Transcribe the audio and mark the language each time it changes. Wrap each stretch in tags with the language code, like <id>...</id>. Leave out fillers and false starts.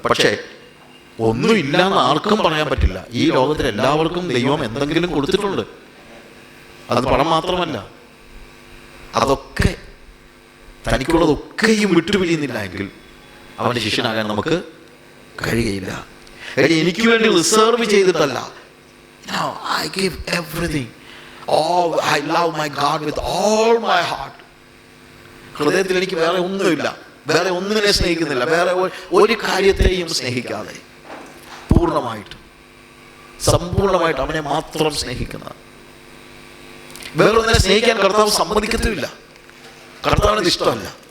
<ml>പക്ഷേ ഒന്നും ഇല്ലാന്ന് ആർക്കും പറയാൻ പറ്റില്ല. ഈ ലോകത്തിൽ എല്ലാവർക്കും ദൈവം എന്തെങ്കിലും കൊടുത്തിട്ടുണ്ട്. അത് പണം മാത്രമല്ല, അതൊക്കെ തനിക്കുള്ളതൊക്കെയും വിട്ടുപിരിയുന്നില്ല എങ്കിൽ അവൻ്റെ ശിഷ്യനാകാൻ നമുക്ക് കഴിയുകയില്ല. എനിക്ക് വേണ്ടി reserve ചെയ്തിട്ടല്ല.</ml> <en>I give everything. Oh, I love my God with all my heart.</en> <ml>ഹൃദയത്തിൽ എനിക്ക് വേറെ ഒന്നുമില്ല, വേറെ ഒന്നിനെ സ്നേഹിക്കുന്നില്ല, വേറെ ഒരു കാര്യത്തെയും സ്നേഹിക്കാതെ സമ്പൂർണമായിട്ട് അവനെ മാത്രം സ്നേഹിക്കുന്ന. വേറൊന്നിനെ സ്നേഹിക്കാൻ കർത്താവ് സമ്മതിക്കത്തുമില്ല. കർത്താവിനത് ഇഷ്ടമല്ല.</ml>